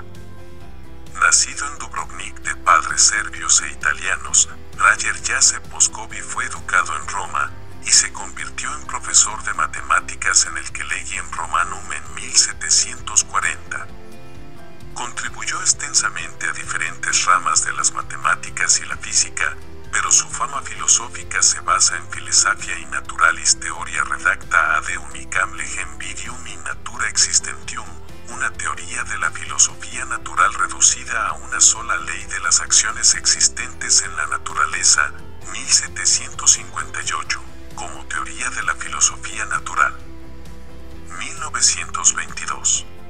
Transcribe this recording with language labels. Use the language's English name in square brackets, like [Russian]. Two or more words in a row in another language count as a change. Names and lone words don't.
[Spanish] Nacido en Dubrovnik de padres serbios e italianos, Roger Joseph Boscovich fue educado en Roma y se convirtió en profesor de matemáticas en el Collegium Romanum en 1740. Contribuyó extensamente a diferentes ramas de las matemáticas y la física, pero su fama filosófica se basa en Philosophiae Naturalis Theoria redacta ad unicam legem vidium in natura existentium, una teoría de la filosofía natural reducida a una sola ley de las acciones existentes en la naturaleza, 1758, como teoría de la filosofía natural. 1922.